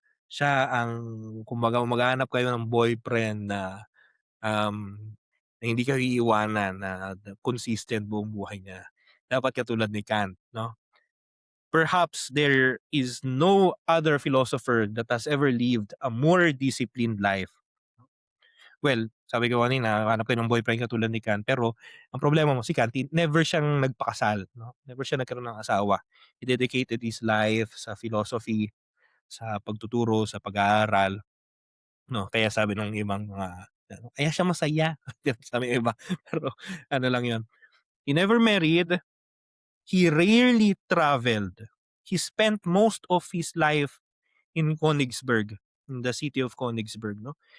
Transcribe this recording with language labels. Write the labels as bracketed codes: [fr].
[tl] Siya ang kumbaga maghahanap kayo ng boyfriend na, na hindi kayo iiwanan na consistent buong buhay niya. Dapat katulad ni Kant 'no? [en] Perhaps there is no other philosopher that has ever lived a more disciplined life. [tl] Well, sabi ko kanina hanap kayo ng boyfriend katulad ni Kant, pero ang problema mo si Kant never siyang nagpakasal 'no, never siya nagkaroon ng asawa. [en] He dedicated his life [tl] sa philosophy, sa pagtuturo, sa pag-aaral 'no, kaya sabi nung ibang mga ano, kaya siya masaya sabi ng iba, pero ano lang yun. [en] He never married, he rarely traveled. He spent most of his life in Königsberg, in the city of Königsberg 'no.